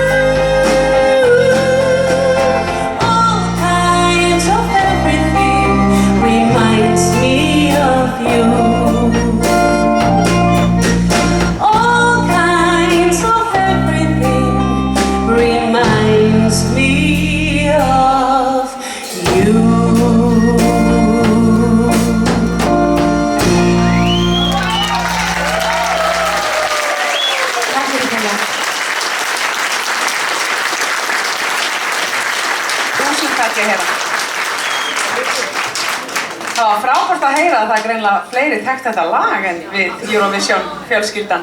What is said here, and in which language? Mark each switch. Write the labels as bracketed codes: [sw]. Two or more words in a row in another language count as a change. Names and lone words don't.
[en] all kinds of everything reminds me of you. All kinds of everything reminds me of you. [is] Takk fyrir kærlega. Þúsund takk að heyra. Það var frábært að heyra að það er greinilega fleiri þekkt þetta lag en við Eurovision fjölskyldan.